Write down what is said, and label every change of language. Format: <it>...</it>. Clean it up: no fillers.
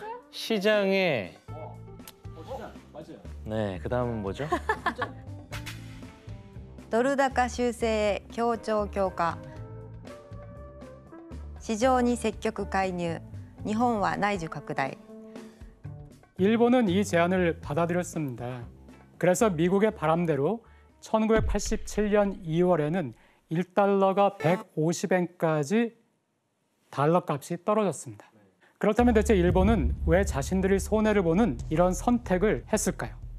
<ko>시장에 네, 그다음은 뭐죠?</ko> <ja>ドル高修正協調強化市場に積極介入日本は内需拡大</ja> <ko>일본은 이 제안을 받아들였습니다. 그래서 미국의 바람대로 1987년 2월에는 1달러가 150엔까지 달러 값이 떨어졌습니다. 그렇다면 대체 일본은 왜 자신들이 손해를 보는 이런 선택을 했을까요?</ko>